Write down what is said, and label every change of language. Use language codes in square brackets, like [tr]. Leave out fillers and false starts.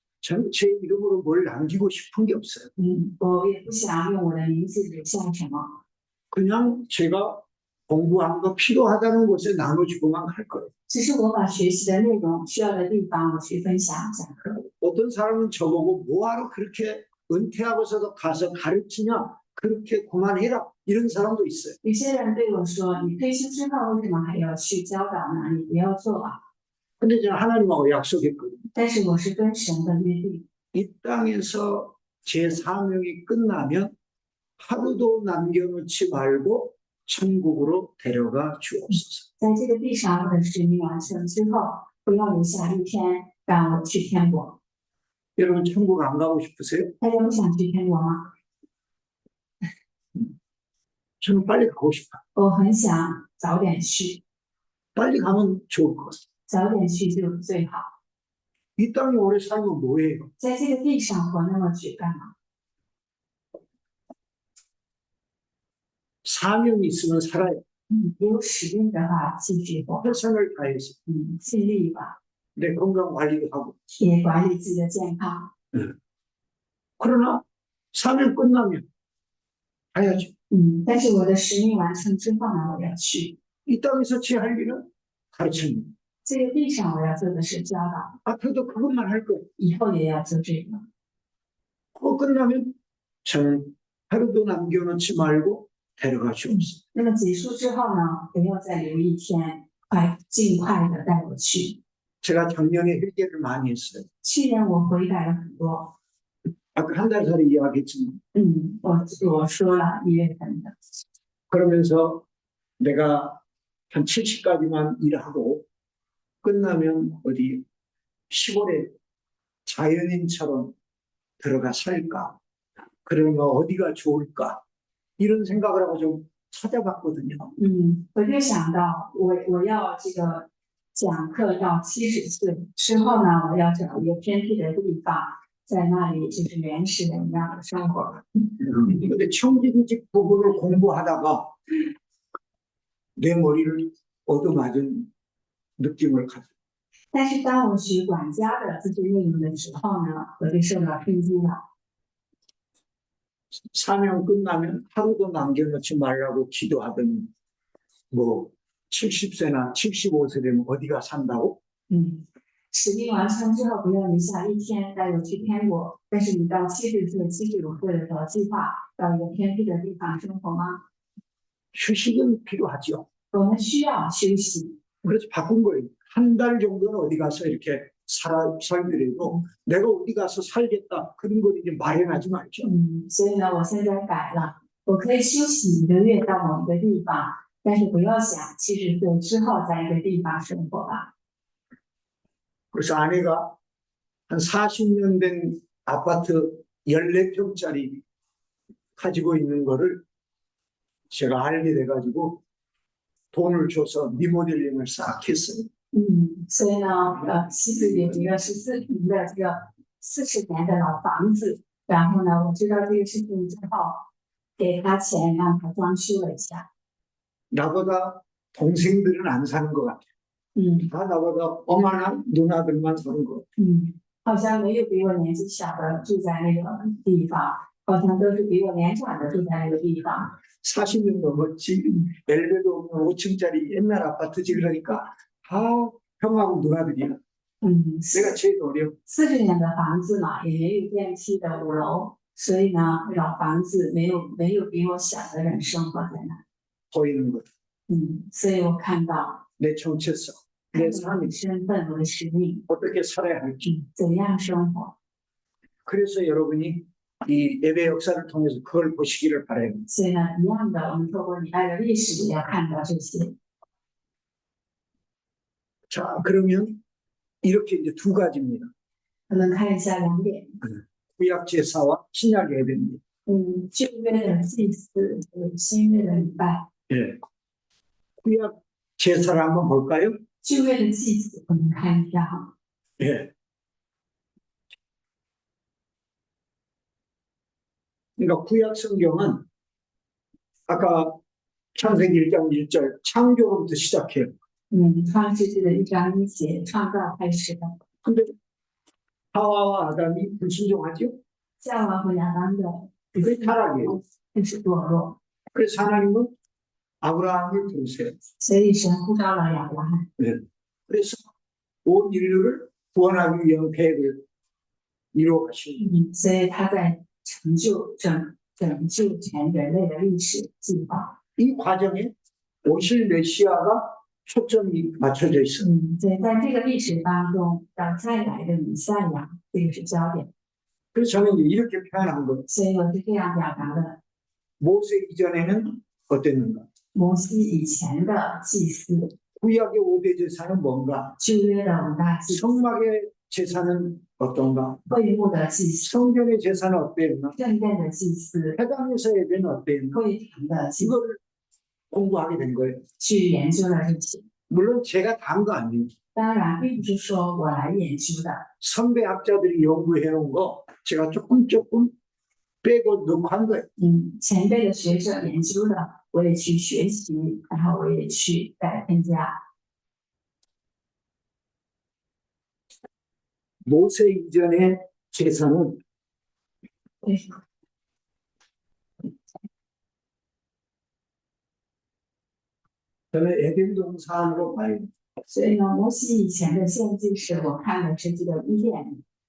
[ko] 저는 제 이름으로 뭘 남기고 싶은 게 없어요. [zh] 我也不想用我的名字留下什么。 [ko] 그냥 제가 공부한 거 필요하다는 곳에 나눠주고만 갈 거예요. [zh] 只是我把学习的内容需要的地方我去分享讲课。 [ko] 어떤 사람은 저보고 뭐하러 그렇게 은퇴하고서도 가서 가르치냐? 그렇게 그만해라. 이런 사람도 있어요. [zh] 有些人对我说：“你退休之后为什么还要去教导呢？你不要做啊 [ko] 근데 제가 하나님하고 약속했거든요. ！” [zh] 但是我是跟神的约定， [ko] 이 땅에서 제 사명이 끝나면 하루도 남겨놓지 말고 천국으로 데려가 주옵소서. [zh] 在这个地上我的使命完成之后，不要留下一天让我去天国。 [ko] 여러분 천국 안 가고 싶으세요? [zh] 大家有想去天国吗？ [ko] 저는 빨리 가고 싶어요. [zh] 我很想早点去， [ko] 빨리 가면 좋을 것 같아요. [zh] 早点去就最好。 [ko] 이 땅에 오래 살면 뭐예요? [zh] 在这个地上活那么久干嘛？ [ko] 사명이 있으면 살아요. [zh] 有使命的话继续活， [ko] 최선을 다해서 [zh] 尽力吧， [ko] 내 건강 관리도 하고. [zh] 也管理自己的健康。 [ko] 그러나 사명 끝나면 가야죠. [zh] 但是我的使命完成之后呢，我要去 [ko] 이 땅에서 제 할 일은 가르치는. [zh] 这个地上，我要做的是教导， [ko] 앞으로도 그것만 할 거예요. [zh] 以后也要做这个。 [ko] 그거 끝나면 저는 하루도 남겨놓지 말고 데려가 주옵소서. [zh] 那么结束之后呢，不要再留一天，尽快的带我去。 [ko] 제가 작년에 회개를 많이 했어요. [zh] 去年我悔改了很多， [ko] 아까 한 달 전에 이야기했지만 [zh] 我说了1月份的， [ko] 그러면서 내가 한 70까지만 일하고 끝나면 어디 시골에 자연인처럼 들어가 살까? 그러면 어디가 좋을까? 이런 생각을 하고 좀 찾아봤거든요. [zh] 我就想到我要这个讲课到70岁之后呢，我要找一个偏僻的地方，在那里就是原始人一样的生活。 [ko] 근데 청진직 부분을 공부하다가 내 머리를 얻어맞은 느낌을 가져. [zh] 但是当我学管家的自制内容的时候呢，我就受到冲击了。 [ko] 사명 끝나면 하루도 남겨놓지 말라고 기도하더니 뭐 70세나 75세 되면 어디가 산다고? [zh] 使命完成之后，不要留下一天带我去天国。但是你到70岁、75岁的时候，计划到一个偏僻的地方生活吗？ [ko] 휴식은 필요하죠. [zh] 我们需要休息， [ko] 그래서 바꾼 거예요. 한 달 정도는 어디 가서 이렇게 살더라도 내가 어디 가서 살겠다 그런 걸 이제 마련하지 말죠. [zh] 所以呢，我现在改了，我可以休息1个月到某一个地方，但是不要想70岁之后在一个地方生活吧。 [ko] 그래서 아내가 한 40년 된 아파트 14평짜리 가지고 있는 거를 제가 알게 돼가지고 돈을 줘서 리모델링을 싹 했어요. [zh] 所以呢，妻子有一个14平的这个40年的老房子，然后呢，我知道这个事情之后，给他钱让他装修了一下。 [ko] 나보다 동생들은 안 사는 것 같아요. 다 나보다 어마한 누나들만 사는 것 같아요. [zh] 好像没有比我年纪小的住在那个地方，好像都是比我年长的住在那个地方。 [ko] 40년 넘었지. 엘리베이터 없는 5층짜리 옛날 아파트지. 그러니까 다 형하고 누나들이야. 내가 제일 어려. [zh] 40年的房子嘛，也没有电梯的5楼，所以呢，老房子没有比我小的人生活在那。 [ko] 보이는 것. [zh] 所以我看到 [ko] 내 정체성, [zh] 看 [ko] 내 [zh] 到我的 [ko] 삶이 [zh] 身份，我的使命， [ko] 어떻게 살아야 할지. [zh] 怎样生活。 [ko] 그래서 여러분이 이 예배 역사를 통해서 그걸 보시기를 바라요. [zh] 所以呢，一样的，我们透过礼拜的历史也要看到这些。 [ko] 자, 그러면 이렇게 이제 두 가지입니다. [zh] 我们看一下2点， [ko] 구약 제사와 신약 예배입니다. [zh] 旧约的祭祀和新约的礼拜。 [ko] 예. 구약 제사를 한번 볼까요? [zh] 旧约的祭祀，我们看一下哈。 [ko] 예. 그러니까 구약 성경은 아까 창세기 1장 1절 창조로부터 시작해요. [zh] 创世纪的1章1节，创造开始的。 [ko] 근데 하와와 아담이 불순종하죠? [zh] 夏娃和亚当的 [ko] 그게 타락이에요. [zh] 就是堕落。 [ko] 그래서 하나님은 아브라함을 부르세요. [zh] 所以神呼召了亚伯拉罕， [ko] 네. 그래서 온 인류를 구원하기 위한 계획을 이루어 가시는 [zh] 所以他在拯救全人类的历史计划。 [ko] 이 과정에 오실 메시아가 초점이 맞춰져 있습니다. [zh] 所以在这个历史当中，要再来的弥赛亚，这个是焦点。 [ko] 그래서 저는 이렇게 표현한 거예요. [zh] 所以我是这样表达的： [ko] 모세 이전에는 어땠는가? [zh] 摩西以前的祭司， [ko] 구약의 5대 제사는 뭔가? [zh] 旧约的五大祭司， [ko] 성막의 제사는 어떤가? [zh] 会幕的祭司， [ko] 성전의 제사는 어땠나? [zh] 圣殿的祭司， [ko] 회당에서 예배는 어땠나? [zh] 会堂的祭司， [ko] 이거를 공부하게 된 거예요. [zh] 去研究了这些。 [ko] 물론 제가 다 한 거 아니에요. [zh] 当然，并不是说我来研究的， [ko] 선배 학자들이 연구해 놓은 거 제가 조금 빼고 넣고 한 거예요. [zh] 前辈的学者研究的，我也去学习，然后我也去添加。 [ko] 모세 이전의 제사는 [zh] 对， [ko] 저는 에덴 동산으로 봐요. [zh] 所以呢，摩西以前的献祭是我看的是这个伊甸。